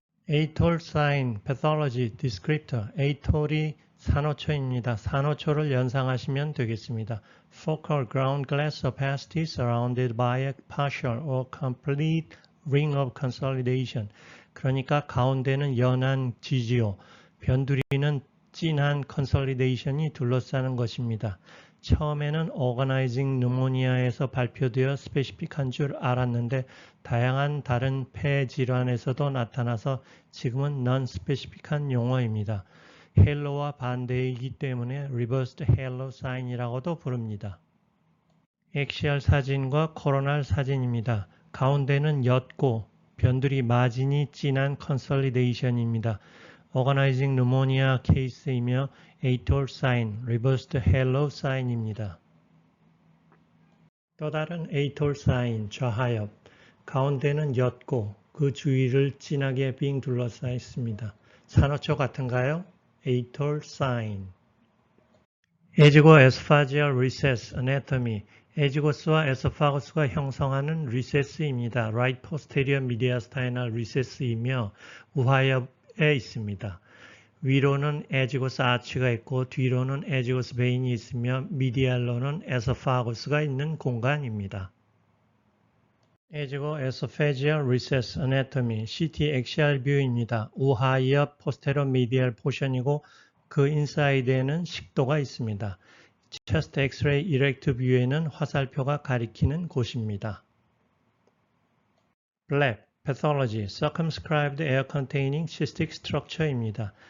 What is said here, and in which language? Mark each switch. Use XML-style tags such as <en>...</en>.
<en>ATOL sign pathology descriptor,</en> <ko>ATOL이 산호초입니다. 산호초를 연상하시면 되겠습니다.</ko> <en>Focal ground glass opacity surrounded by a partial or complete ring of consolidation.</en> <ko>그러니까 가운데는 연한 지지요, 변두리는 진한 consolidation이 둘러싸는 것입니다. 처음에는 organizing pneumonia에서 발표되어 스페시픽한 줄 알았는데 다양한 다른 폐 질환에서도 나타나서 지금은 non-스페시픽한 용어입니다. 헬로와 반대이기 때문에 reversed halo sign이라고도 부릅니다. 엑시얼 사진과 코로날 사진입니다. 가운데는 옅고 변두리 마진이 진한 consolidation입니다. organizing pneumonia 케이스이며 ATOL sign, reversed halo sign입니다. 또 다른 ATOL sign, 좌하엽. 가운데는 옅고 그 주위를 진하게 빙 둘러싸 있습니다. 산호초 같은가요? ATOL sign.</ko> <en>에지고 esophageal recess anatomy.</en> <ko>에지고스와 에소파거스가 형성하는 리세스입니다. right posterior mediastinal recess이며 우하엽에 있습니다. 위로는 에지고스 아치가 있고 뒤로는 에지고스 베인이 있으며 미디알로는 에소파거스가 있는 공간입니다.</ko> <en>에지고 esophageal recess anatomy, CT axial view입니다.</en> <ko>우하엽 포스테로미디얼 포션이고 그 인사이드에는 식도가 있습니다. chest x-ray erect view에는 화살표가 가리키는 곳입니다.</ko> <en>BLAP, pathology, circumscribed air containing cystic structure입니다.</en>